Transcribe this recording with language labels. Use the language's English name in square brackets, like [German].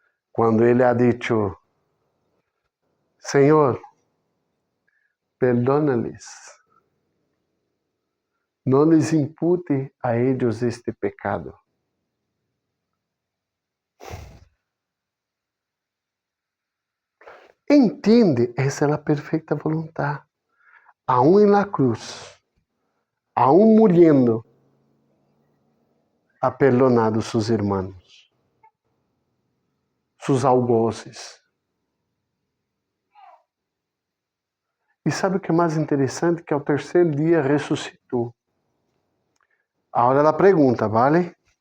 [Portuguese] Quando Ele ha dicho, Senhor, perdona-lhes, não lhes impute a eles este pecado. Entende? Essa é a perfeita vontade. [Spanish] Aún en la cruz, aún muriendo, ha perdonado sus hermanos, sus algozes. [Portuguese] E sabe o que é mais interessante? Que ao terceiro dia ressuscitou. Agora ela pergunta, vale?